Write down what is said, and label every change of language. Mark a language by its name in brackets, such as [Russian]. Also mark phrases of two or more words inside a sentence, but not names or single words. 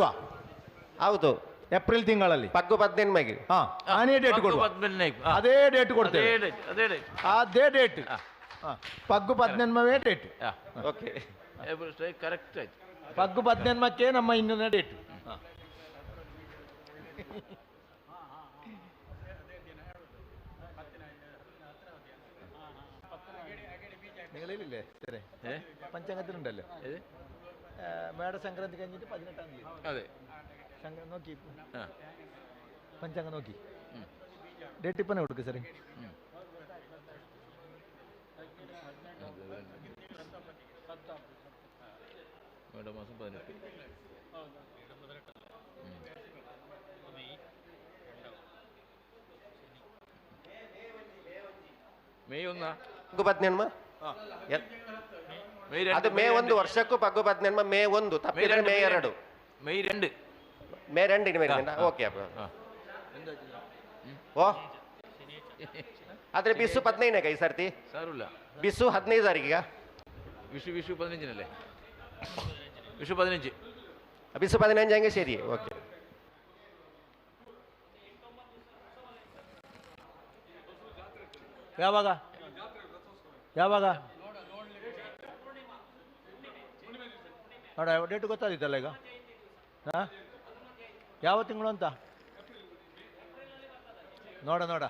[Kannada] ಹೌದು, ಏಪ್ರಿಲ್ ತಿಂಗಳಲ್ಲಿ ಪಗ್ಗು 18 ಆನೇ ಡೇಟ್ ಕೊಡುವ. ಅದೇ ಡೇಟ್ ಕೊಡ್ತೇವೆ, ಅದೇ ಡೇಟ್. ಪಗ್ಗು 18 ಡೇಟ್. ಓಕೆ, ಕರೆಕ್ಟ್ ಆಯ್ತು. ಪಗ್ಗು 18ಕ್ಕೆ ನಮ್ಮ ಇನ್ನೊಂದು ಡೇಟ್. [Malayalam] നിങ്ങളില്ലേ ശരി, പഞ്ചാംഗത്തിലുണ്ടല്ലോ മേട സംക്രാന്തി കഴിഞ്ഞിട്ട് 18-ാം തീയതി. അതെ, നോക്കി പഞ്ചാംഗം നോക്കി ഡേറ്റ് ഇപ്പം കൊടുക്കുക സാറേ. മേടമാസം 18. മെയ് 1 [Kannada] ಪಗ್ಗು 18 ಅದು ಮೇ 1 ವರ್ಷಕ್ಕೂ ಪಗ್ಗು 18 ಮೇ 1 ತಪ್ಪಿದ್ರೆ ಮೇ 2 ಮೇ 2 ಮೇ 2 ಓಕೆ ಅಪ್ಪ. ಓ ಆದರೆ ಬಿಸು 15 ಈ ಸರ್ತಿ ಸಾರಲ್ಲ ಬಿಸು 15 ತಾರೀಕಿಗ ವಿಷು 15ನಲ್ಲೇ ವಿಷು 15 ಬಿಸು 15 ಹಂಗೆ ಸರಿ ಓಕೆ. ಯಾವಾಗ ಯಾವಾಗ ನೋಡ ಡೇಟ್ ಗೊತ್ತಾದಿತ್ತಲ್ಲ ಈಗ ಹಾಂ ಯಾವ ತಿಂಗಳು ಅಂತ ನೋಡ